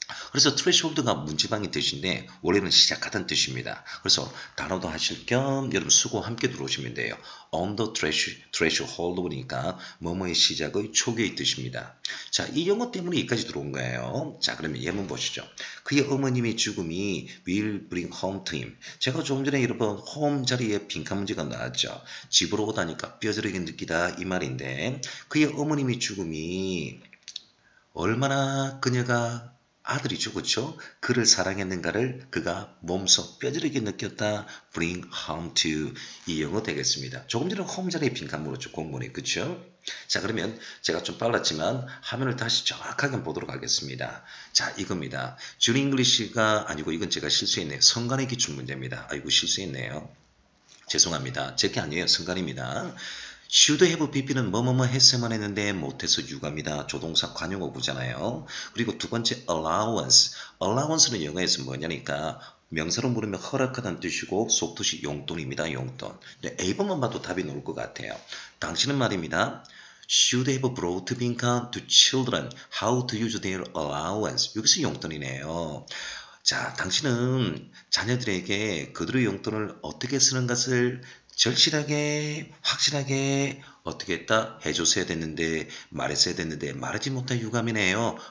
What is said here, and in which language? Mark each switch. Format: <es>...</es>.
<ko>그래서 threshold가 문지방의 뜻인데 원래는 시작하다는 뜻입니다. 그래서 단어도 하실 겸 여러분 수고 함께 들어오시면 돼요.</ko> <en>on the threshold</en> <ko>보니까 뭐뭐의 시작의 초기의 뜻입니다. 자, 이 영어 때문에 여기까지 들어온 거예요. 자, 그러면 예문 보시죠. 그의 어머님의 죽음이</ko> <en>will bring home to him.</en> <ko>제가 조금 전에 여러분 home 자리에 빈칸 문제가 나왔죠. 집으로 오다니까 뼈저리게 느끼다 이 말인데 그의 어머님의 죽음이 얼마나 그녀가 아들이 죽었죠. 그를 사랑했는가를 그가 몸소 뼈저리게 느꼈다.</ko> <en>bring home to. 이 영어 되겠습니다.</en> <ko>조금 전에 home 자리에 빈칸 물었죠. 공문에. 그쵸? 자, 그러면 제가 좀 빨랐지만 화면을 다시 정확하게 보도록 하겠습니다. 자, 이겁니다. 준 잉글리시가 아니고 이건 제가 실수했네요. 성간의 기출 문제입니다. 아이고 실수했네요. 죄송합니다. 제게 아니에요. 성간입니다.</ko> <en>should have pp</en> <ko>는 뭐뭐뭐 했으면 했는데 못해서 유감이다. 조동사 관용어구잖아요. 그리고 두 번째 allowance. allowance는 영어에서 뭐냐니까 명사로 물으면 허락하다는 뜻이고 속뜻이 용돈입니다. 용돈. A번만 봐도 답이 나올 것 같아요. 당신은 말입니다.</ko> <en>should have brought</en> <ko>빈칸</ko> <en>to children how to use their allowance.</en> <ko>여기서 용돈이네요. 자, 당신은 자녀들에게 그들의 용돈을 어떻게 쓰는 것을 절실하게 확실하게 어떻게 했다? 해줬어야 됐는데 말했어야 됐는데 말하지 못한 유감이네요.</ko>